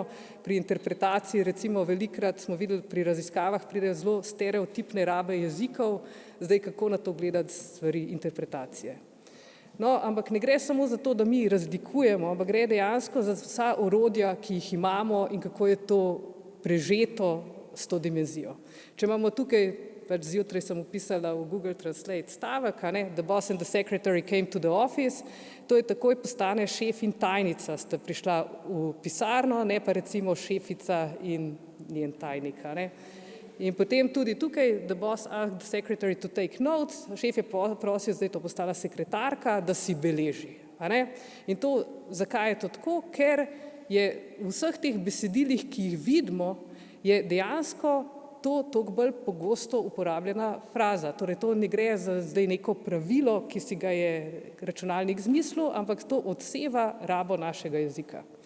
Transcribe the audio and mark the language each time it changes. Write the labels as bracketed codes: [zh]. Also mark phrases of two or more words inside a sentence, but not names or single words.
[sl] Pri interpretaciji recimo velikokrat smo videli pri raziskavah pridejo zelo stereotipne rabe jezikov, zdaj kako na to gledati stvari interpretacije. No, ampak ne gre samo za to, da mi razlikujemo, ampak gre dejansko za vsa orodja, ki jih imamo in kako je to prežeto s to dimenzijo. Če imamo tukaj, pač zjutraj sem upisala v Google Translate stavek, [en] the boss and the secretary came to the office, [sl] to je takoj postane šef in tajnica, sta prišla v pisarno, ne pa recimo šefica in njen tajnik. In potem tudi tukaj, the boss asked the secretary to take notes, šef je prosil, zdaj to postala sekretarka, da si beleži. In to, zakaj je to tako? Ker je v vseh teh besedilih, ki jih vidimo, je dejansko to toliko bolj pogosto uporabljena fraza. Torej, to ne gre za zdaj neko pravilo, ki si ga je računalnik izmislil, ampak to odseva rabo našega jezika.